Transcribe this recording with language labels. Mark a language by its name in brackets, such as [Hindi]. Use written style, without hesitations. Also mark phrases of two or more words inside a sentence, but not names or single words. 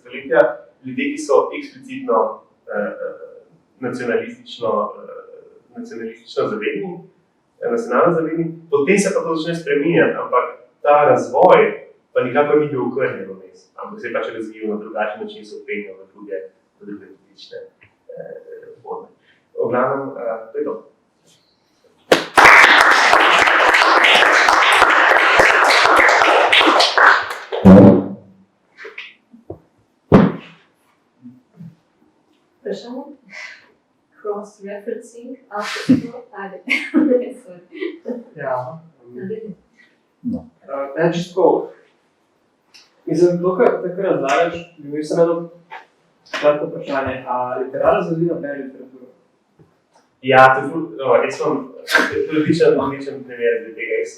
[Slovenian] stoletja ljudje, ki so eksplicitno nacionalistično zavedni, nacionalno zavedni, potem se pa to začne spreminjati, ampak ta razvoj pa nikakor ni bil okrnjen vmes, ampak se je pač razvijal na drugačen način, se openjal na druge politične forme. V glavnem, to je to. Vprašanje? [English] Cross-referencing, after [Slovenian] Ja. Čisto, mislim, to, kar razlagaš, bi imel samo jedno kratko vprašanje, a literarna zgodovina bere literaturo? Ja, jaz imam odličen primer za tega.